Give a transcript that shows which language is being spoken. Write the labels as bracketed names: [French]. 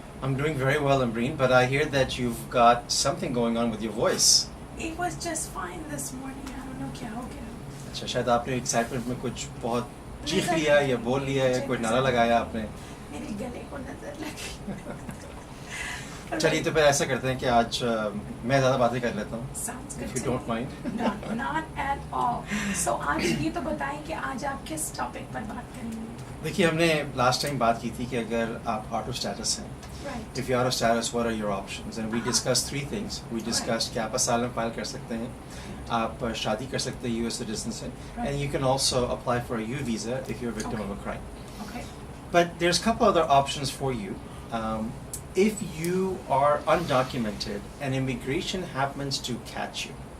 [English] I'm doing very well, Ambreen, but I hear that you've got something going on with your voice. It was just fine this morning. I don't know [Hindi] क्या हो गया. अच्छा, शायद आपने excitement में कुछ बहुत चीख लिया या बोल लिया या कोई नारा लगाया आपने. मेरे गले को नजर लगी. चलिए तो फिर ऐसा करते हैं कि आज मैं ज़्यादा बातें कर लेता हूँ. [English] Sounds good. If you don't mind. Not at all. [Hindi] So आज ये तो बताएं कि आज आप किस टॉपिक पर बात करेंगे. देखिए, हमने लास्ट टाइम बात की थी कि अगर आप आउट ऑफ स्टेटस हैं, [English] Right. if you're out of status, what are your options? And we discussed three things. We discussed [Hindi] कि आप asylum file कर सकते हैं, आप शादी कर सकते हैं US citizen से, [English] and you can also apply for a U visa if you're a victim of a crime. Okay. But there's a couple other options for you. If you are undocumented and immigration happens to catch you.